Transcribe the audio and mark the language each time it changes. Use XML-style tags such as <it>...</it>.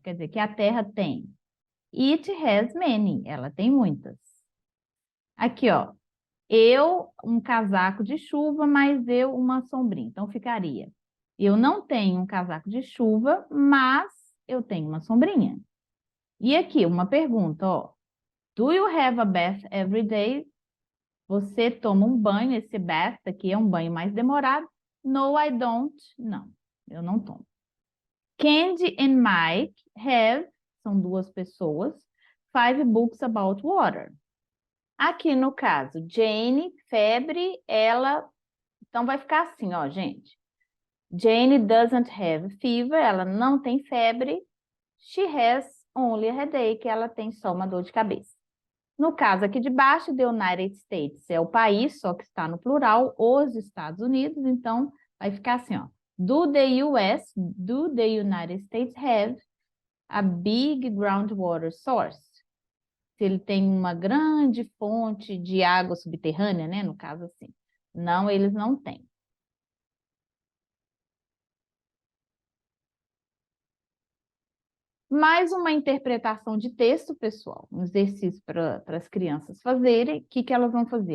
<pt>Quer dizer, que a Terra tem.</pt> <en>It has many,</en> <pt>ela tem muitas. Aqui, ó, eu, um casaco de chuva, mas eu, uma sombrinha. Então, ficaria, eu não tenho um casaco de chuva, mas eu tenho uma sombrinha. E aqui, uma pergunta, ó.</pt> <en>Do you have a bath every day?</en> <pt>Você toma um banho, esse bath aqui é um banho mais demorado.</pt> <en>No, I don't.</en> <pt>Não, eu não tomo.</pt> <en>Candy and Mike have,</en> <pt>são duas pessoas,</pt> <en>5 books about water.</en> <pt>Aqui no caso, Jane, febre, ela... Então, vai ficar assim, ó, gente.</pt> <en>Jane doesn't have fever,</en> <pt>ela não tem febre.</pt> <en>She has only a headache,</en> <pt>ela tem só uma dor de cabeça. No caso aqui de baixo,</pt> <en>the United States</en> <pt>é o país, só que está no plural, os Estados Unidos, então vai ficar assim, ó.</pt> <en>Do the United States have a big groundwater source?</en> <pt>Se ele tem uma grande fonte de água subterrânea, né? No caso assim. Não, eles não têm. Mais uma interpretação de texto, pessoal, um exercício para as crianças fazerem. O que elas vão fazer?</pt>